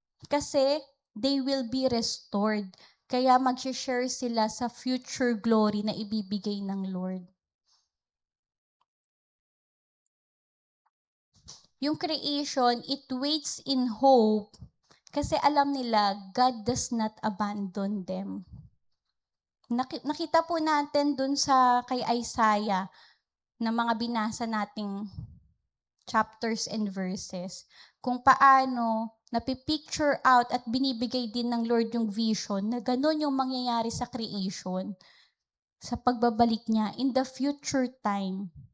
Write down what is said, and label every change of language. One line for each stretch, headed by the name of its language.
Filipino: Kasi,
English: they will be restored.
Filipino: Kaya mag-share sila sa future glory na ibibigay ng Lord.
English: Yung creation, it waits in hope
Filipino: kasi alam nila
English: God does not abandon them.
Filipino: Nakita po natin dun sa kay Isaiah na mga binasa nating chapters and verses kung paano napipicture out at binibigay din ng Lord yung vision na ganun yung mangyayari sa creation sa pagbabalik niya
English: in the future time.